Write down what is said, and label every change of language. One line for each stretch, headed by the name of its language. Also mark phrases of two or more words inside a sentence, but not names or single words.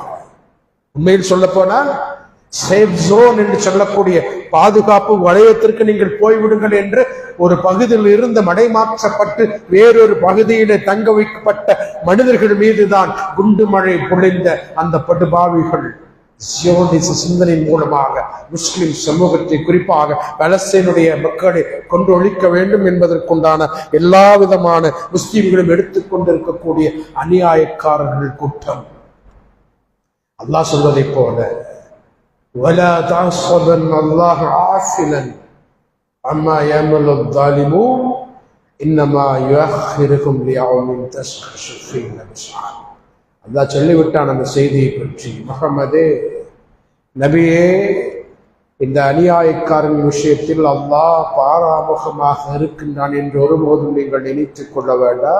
Tamil: உண்மையில் சொல்ல போனால்
English: safe zone
Tamil: என்று சொல்லக்கூடிய பாதுகாப்பு வளையத்திற்கு நீங்கள் போய்விடுங்கள் என்று ஒரு பகுதியில் இருந்து மடைமாற்றப்பட்டு வேறொரு பகுதியிலே தங்க வைக்கப்பட்ட மனிதர்கள் மீதுதான் குண்டு மழை பொழிந்த அந்த படுபாவிகள் சியோனிச சிந்தனை மூலமாக முஸ்லிம் சமூகத்தை, குறிப்பாக பலஸ்தீனுடைய மக்களை கொண்டு ஒழிக்க வேண்டும் என்பதற்குண்டான எல்லா விதமான முஸ்லிம்களும் எடுத்துக்கொண்டிருக்கக்கூடிய அநியாயக்காரர்கள் கூட்டம். அல்லாஹ் சொல்வதை போல
Arabic: وَلَا تَحْسَبَنَّ اللَّهَ غَافِلًا عَمَّا يَعْمَلُ الظَّالِمُونَ إنما يؤخرهم ليوم تشخص فيه الأبصار.
Tamil: அல்லாஹ் சொல்லிவிட்டான் அந்த செய்தியை பற்றி, முஹம்மதே நபியே, இந்த அநியாயக்காரன் விஷயத்தில் அல்லாஹ் பாராமுகமாக இருக்கின்றான் என்று ஒருபோதும் நீங்கள் நினைத்துக் கொள்ள வேண்டாம்.